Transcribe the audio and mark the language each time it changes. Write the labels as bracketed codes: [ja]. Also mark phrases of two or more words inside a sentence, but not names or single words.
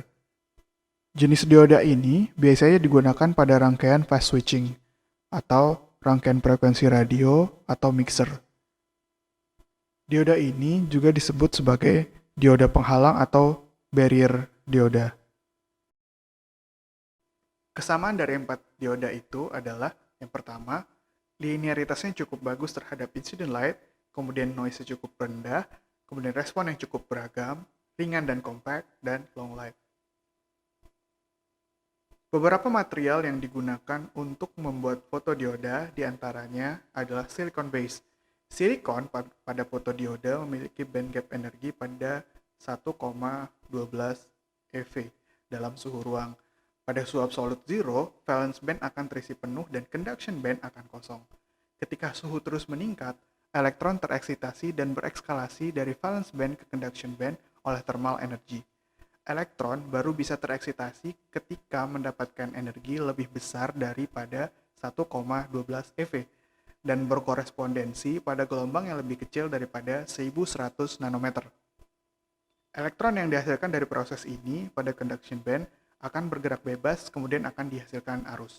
[id] Jenis dioda ini biasanya digunakan pada rangkaian [en] fast switching [id] atau rangkaian frekuensi radio atau mixer. Dioda ini juga disebut sebagai dioda penghalang atau barrier dioda. Kesamaan dari 4 dioda itu adalah yang pertama, linearitasnya cukup bagus terhadap [en] incident light, [id] kemudian noise-nya cukup rendah, kemudian respon yang cukup beragam, ringan dan compact, dan [en] long life. [id] Beberapa material yang digunakan untuk membuat fotodioda diantaranya adalah [en] silicon base. [id] Silikon pada fotodioda memiliki [en] band gap [id] energi pada 1,12 eV dalam suhu ruang. Pada suhu [en] absolute zero, valence band [id] akan terisi penuh dan [en] conduction band [id] akan kosong. Ketika suhu terus meningkat, elektron tereksitasi dan berekskalasi dari [en] valence band [id] ke [en] conduction band [id] oleh [en] thermal energy. [id] Elektron baru bisa tereksitasi ketika mendapatkan energi lebih besar daripada 1,12 eV. dan berkorespondensi pada gelombang yang lebih kecil daripada 1100 nanometer. Elektron yang dihasilkan dari proses ini pada [en] conduction band [id] akan bergerak bebas, kemudian akan dihasilkan arus.